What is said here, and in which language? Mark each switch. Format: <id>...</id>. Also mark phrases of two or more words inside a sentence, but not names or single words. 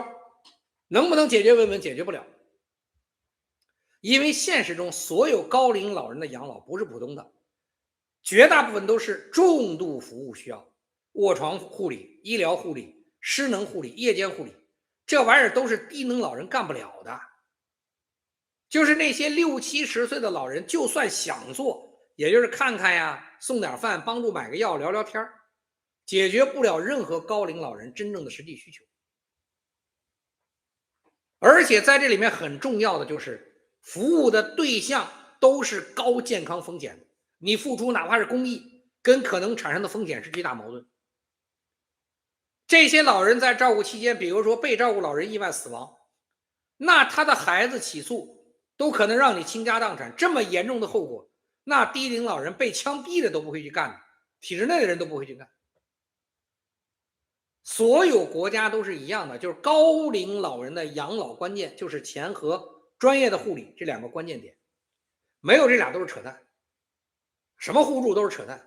<zh>能不能解決維穩？解決不了。因為現實中所有高齡老人的養老不是普通的，絕大部分都是重度服務需要，臥床護理、醫療護理、失能護理、夜間護理，這玩意兒都是低能老人幹不了的。就是那些60、70歲的老人，就算想做，也就是看看呀，送點飯，幫助買個藥，聊聊天，解決不了任何高齡老人真正的實際需求。而且在这裡面很重要的就是服務的對象都是高健康風險的，你付出哪怕是公益，跟可能產生的風險是巨大矛盾。這些老人在照顧期間，比如說被照顧老人意外死亡，那他的孩子起訴都可能讓你傾家蕩產，這麼嚴重的後果，那低齡老人被槍斃的都不會去幹，體制內的人都不會去幹。所有國家都是一樣的，就是高齡老人的養老關鍵就是錢和專業的護理，這兩個關鍵點，沒有這倆都是扯淡，什麼互助都是扯淡。</zh>